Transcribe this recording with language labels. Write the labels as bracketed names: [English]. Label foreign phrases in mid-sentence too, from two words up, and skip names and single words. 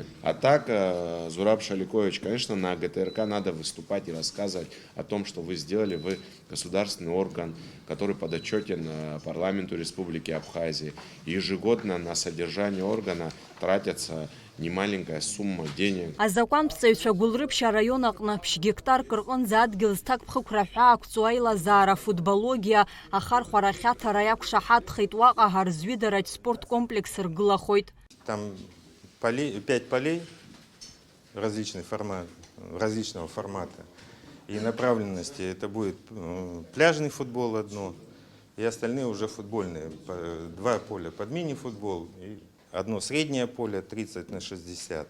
[Russian] А так, Зураб Шаликович, конечно, на ГТРК надо выступать и рассказывать о том, что вы сделали, вы государственный орган, который подотчетен парламенту Республики Абхазия. Ежегодно на содержание органа тратятся немаленькая сумма денег. [Abkhazian] Азакуан псаюча Гулрыбша района пш гектар кыргын задгил стак пхукраха актуайла зара футбология ахар хварахята раяк шахат хитвака гарзвидарать спорт комплекс рглахойт. [Russian] Там 5 полей различного формата и направленности. Это будет пляжный футбол одно, и остальные уже футбольные. 2 поля под мини-футбол и одно среднее поле 30 на 60.